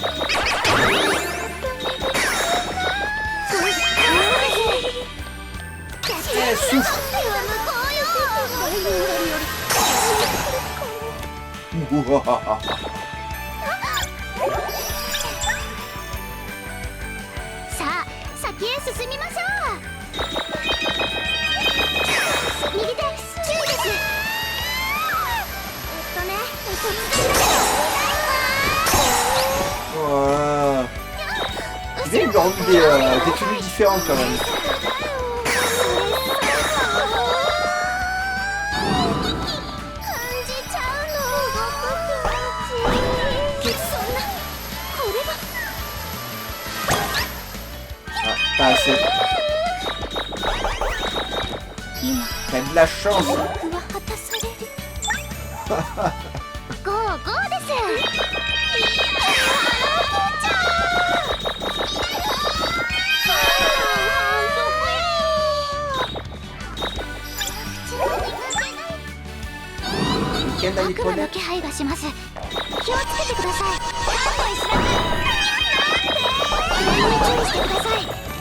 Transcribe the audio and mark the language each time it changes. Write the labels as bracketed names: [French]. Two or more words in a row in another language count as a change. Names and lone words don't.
[Japanese] うわさあ先へ進みましょう右手注意です [French] Ouais. Il y a des tenues différentes quand même. あ、pas assez. T'as de la chance. [Japanese] ゴーゴーです悪魔の気配がします気をつけてください注意してください